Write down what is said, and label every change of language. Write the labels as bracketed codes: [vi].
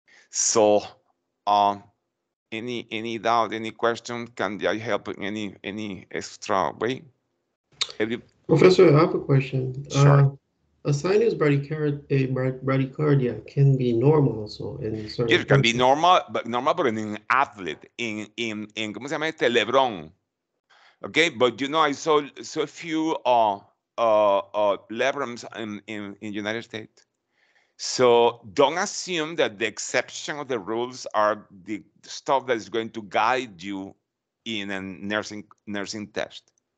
[en] So any doubt, any question? Can I help in any extra way? Professor, I have a question. Sure. A sinus bradycardia can be normal also in certain It can be persons. normal, but in an athlete, in [es] ¿cómo se llama este? [en] LeBron. Okay, but you know, I saw so few labrums in United States. So don't assume that the exception of the rules are the stuff that is going to guide you in a nursing test.